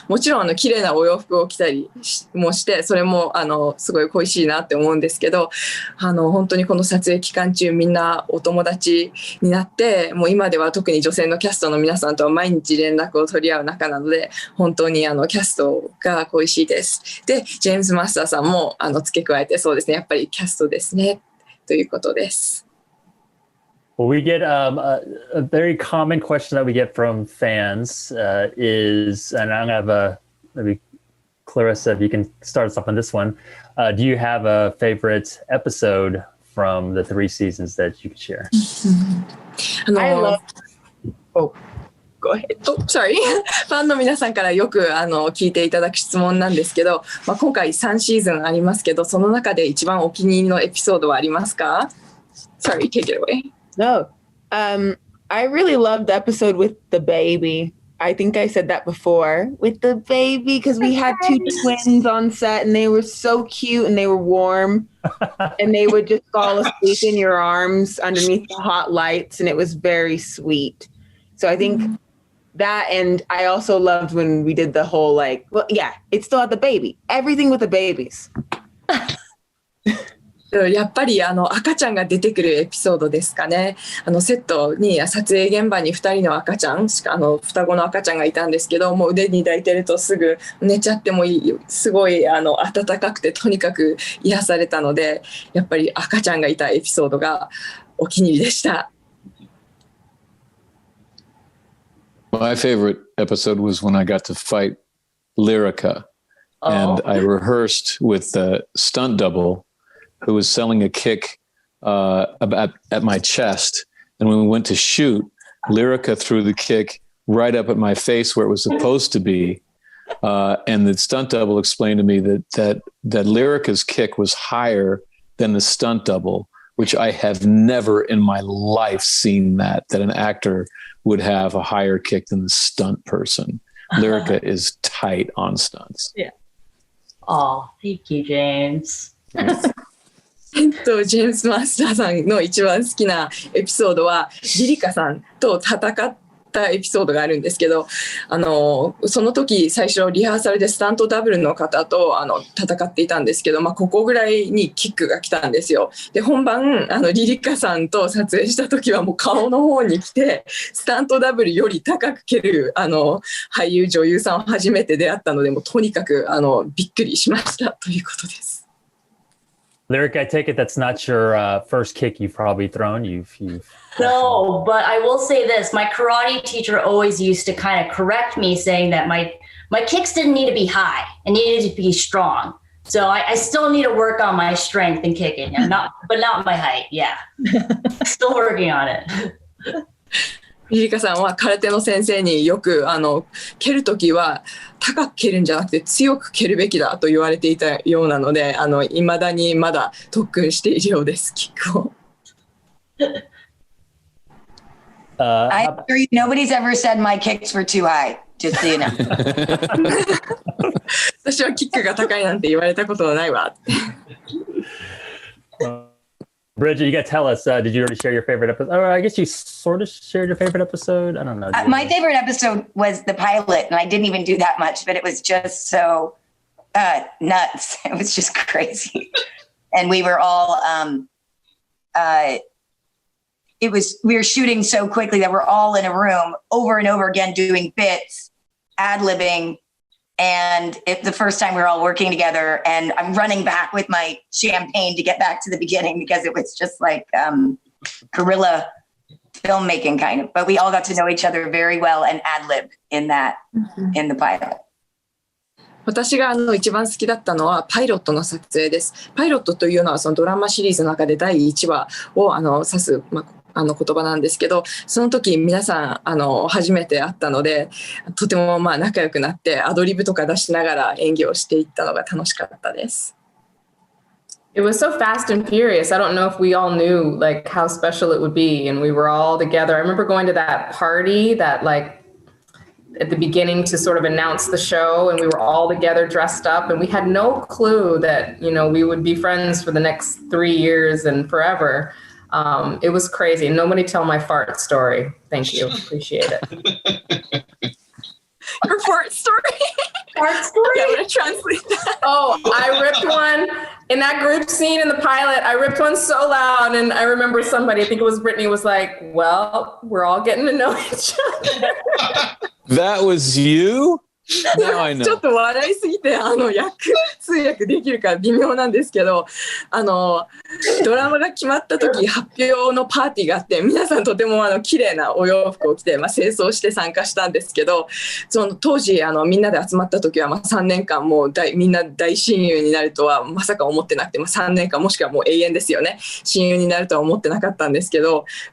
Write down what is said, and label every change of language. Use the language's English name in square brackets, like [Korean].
[Japanese] もちろん綺麗なお洋服を着たりもして、それもすごい恋しいなって思うんですけど、本当にこの撮影期間中みんなお友達になって、もう今では特に女性のキャストの皆さんとは毎日連絡を取り合う仲なので、本当にキャストが恋しいです。で、ジェームズ・マスターさんも付け加えてそうですね。やっぱりキャストですねということです。 [English] Well, we get a very common question that we get from fans is, and I'm going to have maybe Clarissa, if you can start us off on this one. Do you have a favorite episode from the 3 seasons that you could share? I love... Oh, go ahead. Oh, sorry. [Japanese] ファンの皆さんからよく聞いていただく質問なんですけど、今回3シーズンありますけど、その中で一番お気に入りのエピソードはありますか？ [English] Sorry, take it away. No. I really loved the episode with the baby. I think I said that before. With the baby, because we had 2 twins on set and they were so cute and they were warm. And they would just fall asleep in your arms underneath the hot lights. And it was very sweet. So I think that, and I also loved when we did the whole it still had the baby. Everything with the babies. [Japanese] やっぱり赤ちゃんが出てくるエピソードですかね。セットに撮影現場に2人の赤ちゃん双子の赤ちゃんがいたんですけど、もう腕に抱いてるとすぐ寝ちゃってもいい、すごい暖かくてとにかく癒されたので、やっぱり赤ちゃんがいたエピソードがお気に入りでした。 [English] My favorite episode was when I got to fight Lyrica, and I rehearsed with the stunt double who was selling a kick at my chest. And when we went to shoot, Lyrica threw the kick right up at my face where it was supposed to be. And the stunt double explained to me that Lyrica's kick was higher than the stunt double, which I have never in my life seen that an actor would have a higher kick than the stunt person. Lyrica is tight on stunts. Yeah. Oh, thank you, James. [Japanese] ジェームス・マスターさんの一番好きなエピソードはリリカさんと戦ったエピソードがあるんですけど、その時最初リハーサルでスタントダブルの方と戦っていたんですけど、ここぐらいにキックが来たんですよ。で本番リリカさんと撮影した時はもう顔の方に来て、スタントダブルより高く蹴る俳優女優さんを初めて出会ったので、もうとにかくびっくりしましたということです。 [English] Lyrica, I take it that's not your first kick you've probably thrown. You've No, but I will say this. My karate teacher always used to kind of correct me, saying that my kicks didn't need to be high. It needed to be strong. So I still need to work on my strength in kicking, and not my height. Yeah. Still working on it. [Japanese] リリカさんは空手の先生によく蹴るときは高く蹴るんじゃなくて強く蹴るべきだと言われていたようなので、未だにまだ特訓しているようです、キックを。 [English] I assure you, nobody's ever said my kicks were too high. Just so you know. [Japanese] 私はキックが高いなんて言われたことはないわ。 [English] Brigid, you got to tell us, did you already share your favorite episode? Or I guess you sort of shared your favorite episode. I don't know. My favorite episode was the pilot, and I didn't even do that much, but it was just so nuts. It was just crazy. And we were all, we were shooting so quickly that we're all in a room over and over again doing bits, ad-libbing. And the first time we were all working together, and I'm running back with my champagne to get back to the beginning because it was just like guerrilla filmmaking kind of. But we all got to know each other very well and ad-lib in the pilot. [Japanese] 私が一番好きだったのはパイロットの撮影です。パイロットというのはそのドラマシリーズの中で第1話を指す、言葉なんですけど、その時皆さん初めて会ったので、とても仲良くなってアドリブとか出しながら演技をしていったのが楽しかったです。 [English] It was so fast and furious. I don't know if we all knew like how special it would be, and we were all together. I remember going to that party that like at the beginning to sort of announce the show, and we were all together dressed up, and we had no clue that, you know, we would be friends for the next 3 years and forever. It was crazy. Nobody tell my fart story. Thank you. Appreciate it. Your fart story? Fart story? Yeah, I'm going to translate that. Oh, I ripped one in that group scene in the pilot. I ripped one so loud, and I remember somebody, I think it was Brittany, was like, well, we're all getting to know each other. That was you? Now I know. [Japanese] ちょっと笑いすぎて通訳できるか微妙なんですけど、ドラマが決まった時発表のパーティーがあって、皆さんとても綺麗なお洋服を着て、清掃して参加したんですけど、その当時みんなで集まった時は3年間もうみんな大親友になるとはまさか思ってなくて、3年間もしくはもう永遠ですよね、親友になるとは思ってなかったんですけど、